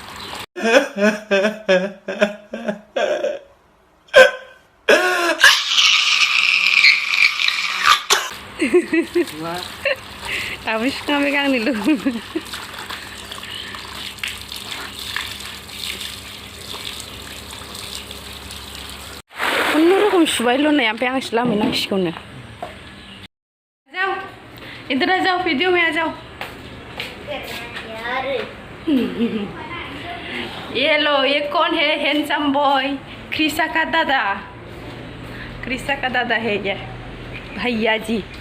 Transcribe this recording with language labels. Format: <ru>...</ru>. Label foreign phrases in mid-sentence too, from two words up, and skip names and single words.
<brx>दाबो सुखाङाखै आंनि खुनुरुखुम सुबायल' नै ओमफ्राय आंसो लामहैनांसिगौनो</brx> <hi>जाओ इधर आ जाओ वीडियो में आ जाओ ये लो ये कौन है</hi> <en>handsome boy</en> <hi>कृषा का दादा है ये भैया जी</hi>